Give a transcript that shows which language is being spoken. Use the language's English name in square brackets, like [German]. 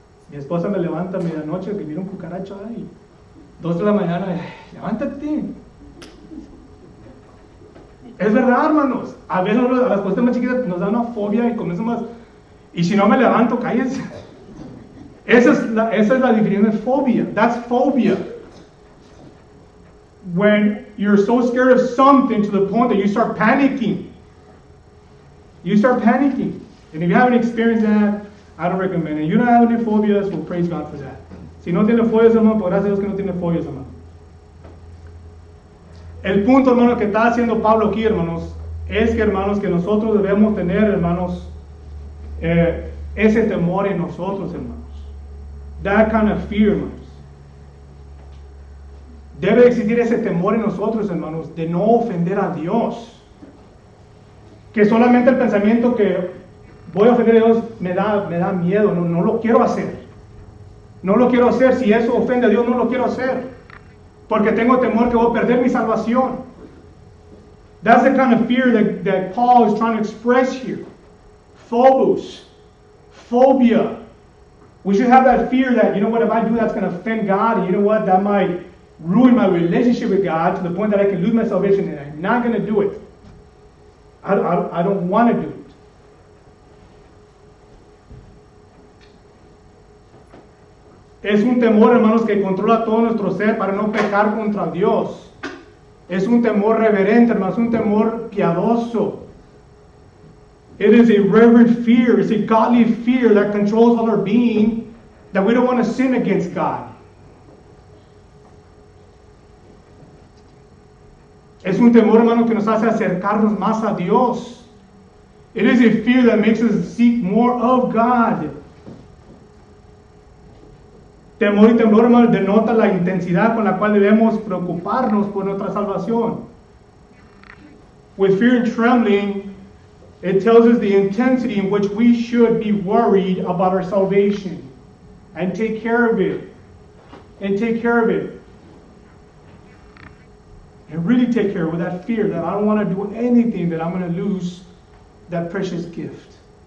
[Spanish] Mi esposa me levanta a medianoche que viene un cucaracho ahí. 2 de la mañana, levántate. Es verdad, hermanos. A veces a las cosas más chiquitas nos da una fobia y comenzamos. Y si no me levanto, cállense. Esa es la definición de fobia. [English] That's phobia. When you're so scared of something to the point that you start panicking. You start panicking. And if you haven't experienced that, I don't recommend it. You don't have any phobias, well, praise God for that. [Spanish] Si no tiene fobias, hermano, pues gracias a Dios que no tiene fobias, hermano. El punto, hermano, que está haciendo Pablo aquí, hermanos, es que, hermanos, que nosotros debemos tener, hermanos, ese temor en nosotros, hermanos. That kind of fear, hermanos. Debe existir ese temor en nosotros, hermanos, de no ofender a Dios. Que solamente el pensamiento que voy a ofender a Dios me da miedo, no lo quiero hacer. No lo quiero hacer. Si eso ofende a Dios, no lo quiero hacer. Porque tengo temor que voy a perder mi salvación. [English] That's the kind of fear that Paul is trying to express here. Phobos. Phobia. We should have that fear that, you know what, if I do that's going to offend God, and you know what, that might ruin my relationship with God to the point that I can lose my salvation, and I'm not going to do it. I don't want to do it. [Spanish] Es un temor, hermanos, que controla todo nuestro ser para no pecar contra Dios. Es un temor reverente, hermanos, un temor piadoso. [English] It is a reverent fear. It's a godly fear that controls all our being, that we don't want to sin against God. [Spanish] Es un temor, hermano, que nos hace acercarnos más a Dios. [English] It is a fear that makes us seek more of God. [Spanish] Temor y temblor, hermano, denota la intensidad con la cual debemos preocuparnos por nuestra salvación. [English] With fear and trembling, it tells us the intensity in which we should be worried about our salvation and take care of it. And take care of it. And really take care of it with that fear that I don't want to do anything that I'm going to lose that precious gift.